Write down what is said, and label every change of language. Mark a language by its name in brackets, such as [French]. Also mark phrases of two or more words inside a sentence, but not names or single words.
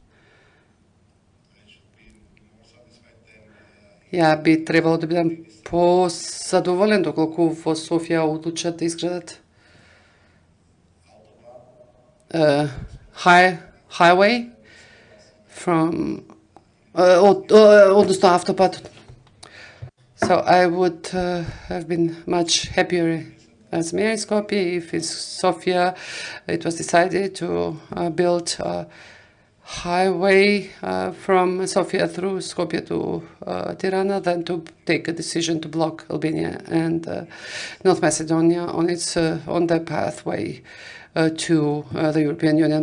[Macedonian] Ја би требало да бидам позадоволен доколку во Софија одлучат да изградат [English] highway from [Macedonian] односно автопат. [English] So I would have been much happier as mayor in Skopje if in Sofia it was decided to build a highway from Sofia through Skopje to Tirana than to take a decision to block Albania and North Macedonia on their pathway to the European Union.